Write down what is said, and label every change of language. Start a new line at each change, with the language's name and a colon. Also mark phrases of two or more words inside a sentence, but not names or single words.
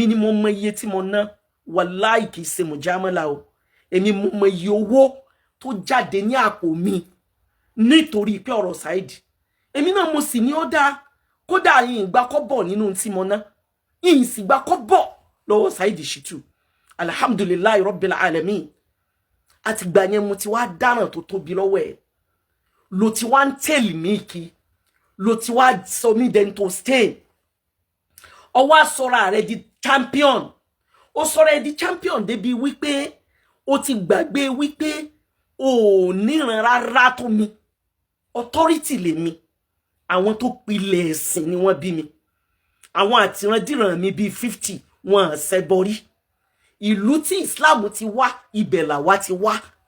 Yoruba: ni mo mọ iye tí mo ná wàláì kìí ṣe mùjámọ́lá o èmi mo mọ iye owó tó jáde ní àpò mi nítorí pé ọ̀rọ̀ Saheed èmi náà mo sì ní ó dá kódà yìí ìgbà kọ́bọ̀ nínú tí mo ná yìí sì gbà kọ́bọ̀ lọ́wọ́ Saheed Shittu
Arabic: الحمد لله رب العالمين
Yoruba: àtìgbà yẹn mo ti wá dáràn tó tóbi lọ́wọ́ ẹ̀ ló ti wá ń tẹ̀lé mi kí ló ti wá sọ mí dẹ́ntò stain ọwọ́ àsọ̀rọ̀ rẹ̀ di champion ó sọ̀rọ̀ ẹ̀ di champion débi wípé ó ti gbàgbé wípé ò níran rárá tó mi authority lèmi àwọn tó pilẹ̀ ẹ̀sìn ni wọ́n bí mi àwọn àtìrandíran mi bíi 50 wọn ṣẹbọrí ìlú tí Islam ti wá ibẹ̀ làwa ti wá